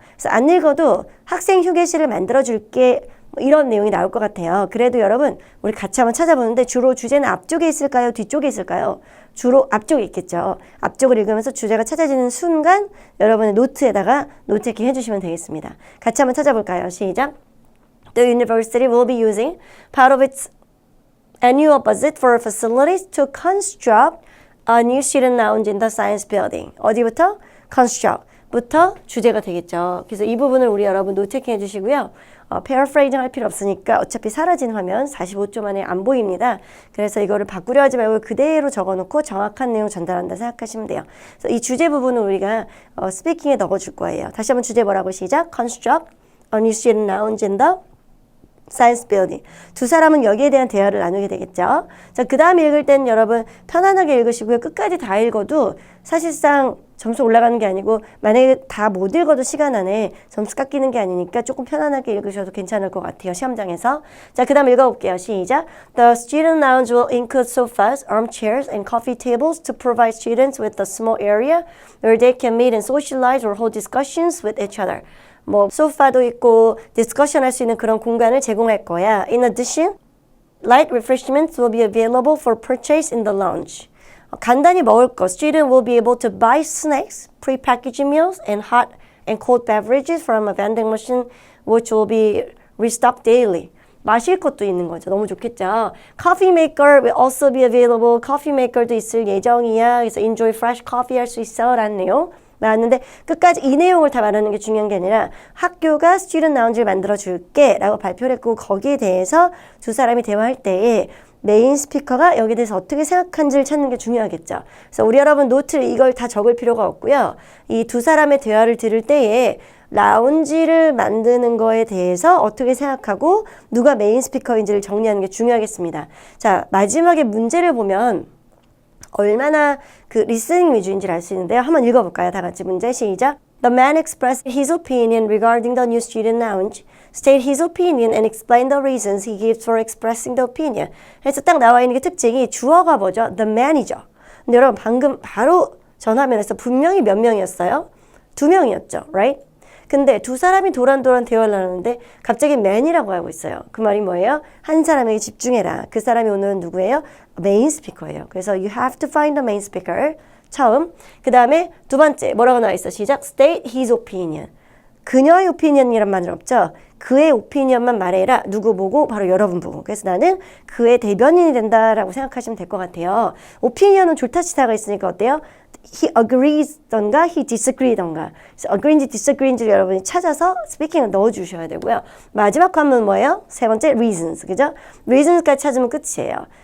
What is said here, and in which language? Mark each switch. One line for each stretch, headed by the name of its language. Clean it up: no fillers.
Korean: 그래서 안 읽어도 학생 휴게실을 만들어줄게. 이런 내용이 나올 것 같아요. 그래도 여러분 우리 같이 한번 찾아보는데 주로 주제는 앞쪽에 있을까요? 뒤쪽에 있을까요? 주로 앞쪽에 있겠죠. 앞쪽을 읽으면서 주제가 찾아지는 순간 여러분의 노트에다가 노트테이킹 해주시면 되겠습니다. 같이 한번 찾아볼까요? 시작.
English: The university will be using part of its annual budget for facilities to construct a new student lounge in the science building.
Korean: 어디부터?
English: construct.
Korean: 부터 주제가 되겠죠. 그래서 이 부분을 우리 여러분 노트킹 해주시고요. paraphrasing 할 필요 없으니까 어차피 사라진 화면 45초 만에 안 보입니다. 그래서 이거를 바꾸려 하지 말고 그대로 적어놓고 정확한 내용 전달한다 생각하시면 돼요. 그래서 이 주제 부분은 우리가 스피킹에 넣어줄 거예요. 다시 한번 주제 뭐라고 시작?
English: Construct a new student noun gender science building.
Korean: 두 사람은 여기에 대한 대화를 나누게 되겠죠. 자, 그 다음에 읽을 때는 여러분 편안하게 읽으시고요. 끝까지 다 읽어도 사실상 점수 올라가는 게 아니고 만약에 다 못 읽어도 시간 안에 점수 깎이는 게 아니니까 조금 편안하게 읽으셔도 괜찮을 것 같아요. 시험장에서. 자, 그 다음 읽어볼게요. 시작.
English: The student lounge will include sofas, armchairs, and coffee tables to provide students with a small area where they can meet and socialize or hold discussions with each other.
Korean: 뭐 소파도 있고 디스커션 할 수 있는 그런 공간을 제공할 거야.
English: In addition, light refreshments will be available for purchase in the lounge.
Korean: 간단히 먹을 거.
English: Students will be able to buy snacks, pre-packaged meals, and hot and cold beverages from a vending machine, which will be restocked daily.
Korean: 마실 것도 있는 거죠. 너무 좋겠죠.
English: Coffee maker will also be available.
Korean: Coffee maker도 있을 예정이야. 그래서
English: enjoy fresh coffee
Korean: 할 수 있어. 라는 내용. 나왔는데 끝까지 이 내용을 다 말하는 게 중요한 게 아니라 학교가 스튜던트 라운지를 만들어 줄게 라고 발표를 했고 거기에 대해서 두 사람이 대화할 때에 메인 스피커가 여기에 대해서 어떻게 생각하는지를 찾는 게 중요하겠죠. 그래서 우리 여러분 노트를 이걸 다 적을 필요가 없고요. 이 두 사람의 대화를 들을 때에 라운지를 만드는 거에 대해서 어떻게 생각하고 누가 메인 스피커인지를 정리하는 게 중요하겠습니다. 자, 마지막에 문제를 보면 얼마나 그 리스닝 위주인지를 알 수 있는데요. 한번 읽어볼까요? 다 같이 문제 시작.
English: The man expressed his opinion regarding the new student lounge, state his opinion and explain the reasons he gives for expressing the opinion.
Korean: 그래서 딱 나와 있는 게 특징이 주어가 뭐죠?
English: The man이죠.
Korean: 근데 여러분 방금 바로 전화면에서 분명히 몇 명이었어요? 2명이었죠.
English: Right?
Korean: 근데 두 사람이 도란도란 대화를 나누는데 갑자기 man이라고 하고 있어요. 그 말이 뭐예요? 한 사람에게 집중해라. 그 사람이 오늘은 누구예요? 메인 스피커예요. 그래서
English: you have to find the main speaker.
Korean: 처음. 그 다음에 두 번째 뭐라고 나와 있어? 시작.
English: State his opinion.
Korean: 그녀의 opinion이란 말은 없죠. 그의 opinion만 말해라. 누구 보고? 바로 여러분 보고. 그래서 나는 그의 대변인이 된다라고 생각하시면 될 것 같아요. opinion은 졸타치다가 있으니까 어때요?
English: He agrees던가 he disagree던가.
Korean: 그래서 agree인지 disagree인지 여러분이 찾아서 스피킹을 넣어주셔야 되고요. 마지막 화면 뭐예요? 세 번째 reasons. 그죠? reasons까지 찾으면 끝이에요.